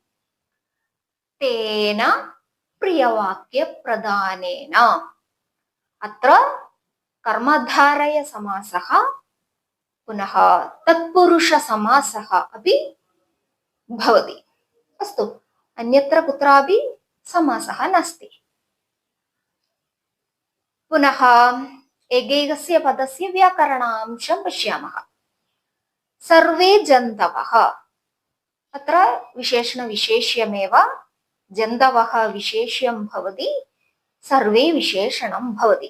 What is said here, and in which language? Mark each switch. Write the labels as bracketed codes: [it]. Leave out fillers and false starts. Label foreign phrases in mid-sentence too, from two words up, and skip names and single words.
[sa] തേന പ്രിയവാക്യപ്രധാനേന. അത്ര കർമ്മധാരയ സമാസഃ പുനഃ തത്പുരുഷ സമാസഃ അപി ഭവതി. അസ്തു, അന്യത്ര കുत्रापि समासः नास्ति. पुनः एकैकस्य पदस्य व्याकरणांशं पश्यामः. सर्वे जन्तवः. अत्र विशेषणविशेष्यमेव. जन्तवः विशेष्यं भवति, सर्वे विशेषणं भवति.